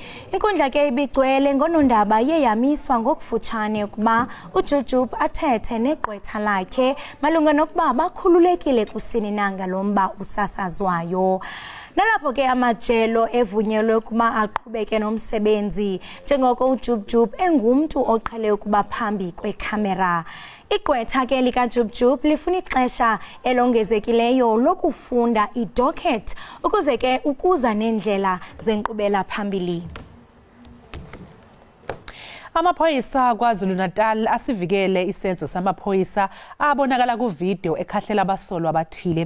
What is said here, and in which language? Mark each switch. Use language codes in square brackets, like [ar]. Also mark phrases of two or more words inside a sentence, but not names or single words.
[xh] Inkundla ke ibigcwele ngonondaba yeyamiswa ngokufutshane ukuba uJujub athethe negqwetha lakhe malunga nokuba bakhululekile kusini nanga lomba usasazwayo. Nalapho ke amajelo evunyelwe ukuba aqhubeke nomsebenzi njengoko uJubjub engumntu oqhele ukuba phambi kwekhamera. Igqwetha ke likaJubjub lifuna ixesha elongezekileyo lokufunda idocket ukuze ke ukuza nendlela zenkqubela phambili. Amaphoyisa KwaZulu-Natal asivikele isenzo samaphoyisa abonakala kuvideo ekhahlela abasolwa abathile.